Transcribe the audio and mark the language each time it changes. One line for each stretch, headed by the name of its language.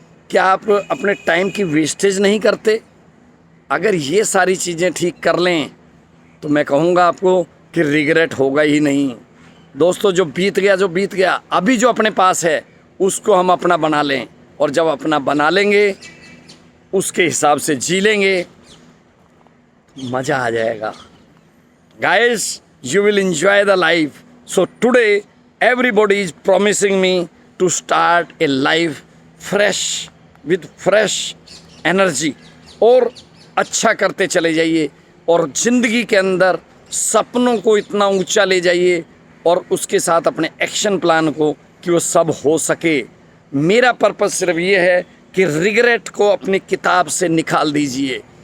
Hindi: क्या आप अपने टाइम की वेस्टेज नहीं करते? अगर ये सारी चीज़ें ठीक कर लें तो मैं कहूँगा आपको कि रिग्रेट होगा ही नहीं। दोस्तों, जो बीत गया, अभी जो अपने पास है उसको हम अपना बना लें, और जब अपना बना लेंगे उसके हिसाब से जी लेंगे, मज़ा आ जाएगा।
English: Guys, you will enjoy the life. So today everybody is promising me to start a life fresh with fresh energy।
Hindi: और अच्छा करते चले जाइए और ज़िंदगी के अंदर सपनों को इतना ऊंचा ले जाइए और उसके साथ अपने एक्शन प्लान को कि वो सब हो सके। मेरा पर्पस सिर्फ ये है कि रिग्रेट को अपनी किताब से निकाल दीजिए।